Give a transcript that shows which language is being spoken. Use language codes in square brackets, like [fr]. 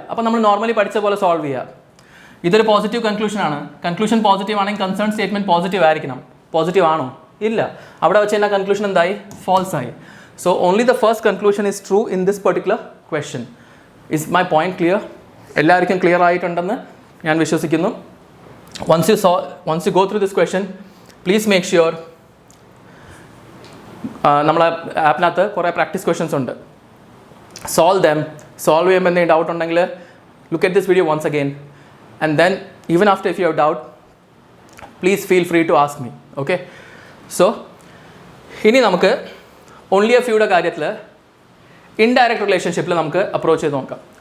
[ml] അപ്പോൾ നമ്മൾ നോർമലി പഠിച്ച പോലെ സോൾവ് ചെയ്യുക. ഇതൊരു പോസിറ്റീവ് കൺക്ലൂഷൻ ആണ്. കൺക്ലൂഷൻ പോസിറ്റീവ് ആണെങ്കിൽ കൺസേൺ സ്റ്റേറ്റ്മെൻറ്റ് പോസിറ്റീവ് ആയിരിക്കണം. പോസിറ്റീവ് ആണോ? ഇല്ല. അവിടെ വെച്ച് തന്നെ കൺക്ലൂഷൻ എന്തായി? ഫാൾസ് ആയി. [en] So only the first conclusion is true in this particular question. Is my point clear? [ml] എല്ലാവർക്കും ക്ലിയർ ആയിട്ടുണ്ടെന്ന് ഞാൻ വിശ്വസിക്കുന്നു. [en] once you go through this question, please make sure [ml] നമ്മളെ ആപ്പിനകത്ത് കുറേ പ്രാക്ടീസ് ക്വസ്റ്റ്യൻസ് ഉണ്ട്. സോൾവ് ചെയ്യുമ്പോൾ എന്തെങ്കിലും ഡൗട്ട് ഉണ്ടെങ്കിൽ [en] Look at this video once again, and then even after if you have doubt please feel free to ask me. [ml] Okay, so ഇനി നമുക്ക് only A ഫ്യൂയുടെ കാര്യത്തിൽ indirect റിലേഷൻഷിപ്പിൽ നമുക്ക് അപ്രോച്ച് ചെയ്ത് നോക്കാം.